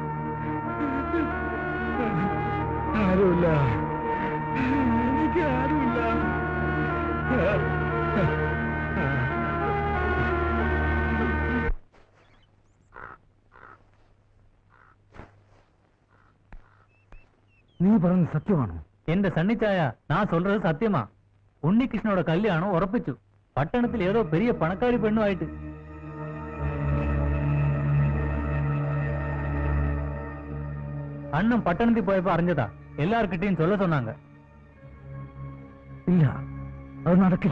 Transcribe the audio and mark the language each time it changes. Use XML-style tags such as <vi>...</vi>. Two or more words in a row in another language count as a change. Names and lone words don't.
<ml>എനിക്ക് ആരുമില്ല. நீ പറഞ്ഞ സത്യമാണോ? എന്റെ സണ്ണിച്ചായ,</ml> <ta>நான் சொல்றது சத்தியமா.</ta> <ml>ഉണ്ണികൃഷ്ണനോட കല്യാണം ഉറപ്പിച്ചു. പട്ടണത്തിൽ ഏതോ പെരിയ പണക്കാരി പെണ്ണുമായിട്ട്. അണ്ണൻ പട്ടണത്തിൽ പോയപ്പോ അറിഞ്ഞതാ. എല്ലാർക്കിട്ടെയും</ml> <ta>சொல்ல சொன்னாங்க.</ta> <ml>ഇല്ല, അത് നടക്കില്ല.</ml>